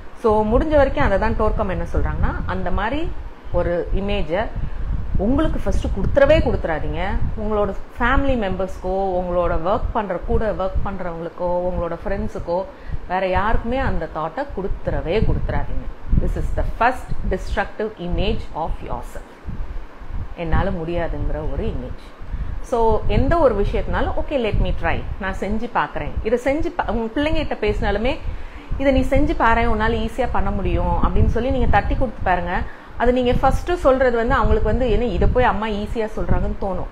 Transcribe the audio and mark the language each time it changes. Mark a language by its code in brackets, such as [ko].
[ta] So முடிஞ்ச வரைக்கும் அதை தான் டோர்கம் என்ன சொல்கிறாங்கன்னா, அந்த மாதிரி ஒரு இமேஜை உங்களுக்கு ஃபஸ்ட்டு கொடுத்துறாதீங்க. உங்களோட ஃபேமிலி மெம்பர்ஸ்க்கோ, உங்களோட கூட ஒர்க் பண்ணுறவங்களுக்கோ, உங்களோட ஃப்ரெண்ட்ஸுக்கோ, வேறு யாருக்குமே அந்த தாட்டை கொடுத்துறாதீங்க. [en] This is the first destructive image of yourself. [ta] என்னால் முடியாதுங்கிற ஒரு இமேஜ். ஸோ எந்த ஒரு விஷயத்தினாலும் [en] okay let me try, [ta] நான் செஞ்சு பார்க்குறேன், இதை செஞ்சு உங்கள் பிள்ளைங்கிட்ட பேசினாலுமே இதை நீ செஞ்சு பாரு, உன்னால் ஈஸியாக பண்ண முடியும் அப்படின்னு சொல்லி நீங்கள் தட்டி கொடுத்து பாருங்க. அது நீங்கள் ஃபஸ்ட்டு சொல்கிறது வந்து அவங்களுக்கு வந்து என்ன இதை போய் அம்மா ஈஸியாக சொல்கிறாங்கன்னு தோணும்.